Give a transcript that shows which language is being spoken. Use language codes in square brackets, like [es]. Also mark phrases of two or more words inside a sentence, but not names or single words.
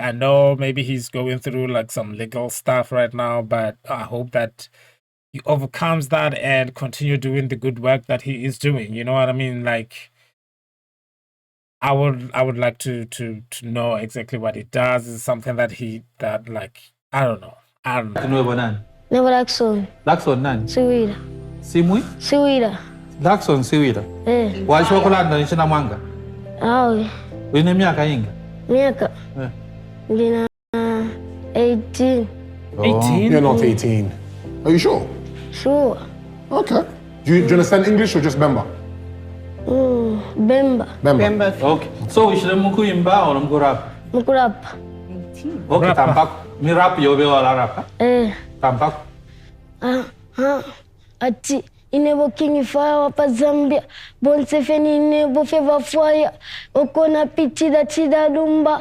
[en] I know maybe he's going through like some legal stuff right now, but I hope that he overcomes that and continue doing the good work that he is doing. You know what I mean? Like, I would like to know exactly what he does. Is something that like, I don't know. Never Laxon. [bem] Laxon nani? Siwira. Simui? Siwira. Laxon Siwira. Walisho kulanda nchina mwanga? Awe. Wine miaka inga? Miaka. Nina 18. 18? [en] You're not 18. Are you sure? Sure. Okay. Do you understand English or just Bemba? Bemba. Bemba. Okay. So we should mukuyimba or mkurapa? [bem] Mkurapa. Okay, tampak. Mi rap yobe wala rapa? Tampak. Ati inebo King Fire wapa Zambia. Bonsefeni inebo feva fire. Okona pichida chida lumba.